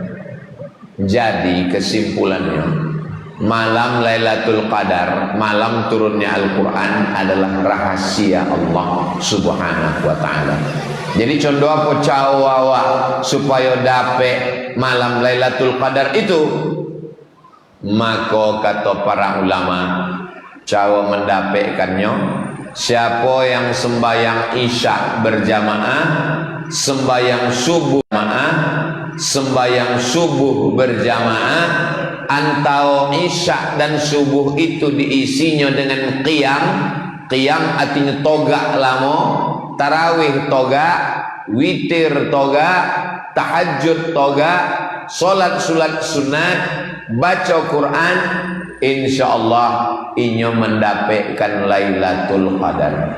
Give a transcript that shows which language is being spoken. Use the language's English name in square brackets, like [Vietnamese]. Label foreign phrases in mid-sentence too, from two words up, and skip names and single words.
[Indonesian] Jadi kesimpulannya, malam Lailatul Qadar, malam turunnya Al-Quran adalah rahasia Allah [Arabic] Subhanahu wa ta'ala. [Indonesian] Jadi contoh apa cawawa supaya dapat malam Lailatul Qadar itu? Maka kata para ulama, cawa mendapatkannya siapa yang sembahyang isya berjamaah, sembahyang subuh berjamaah, sembahyang subuh berjamaah, antara isya dan subuh itu diisinya dengan qiyam. Qiyam artinya toga lama, tarawih toga, witir toga, tahajud toga, solat sunat, baca Quran, insyaallah inyo mendapatkan Lailatul Qadar.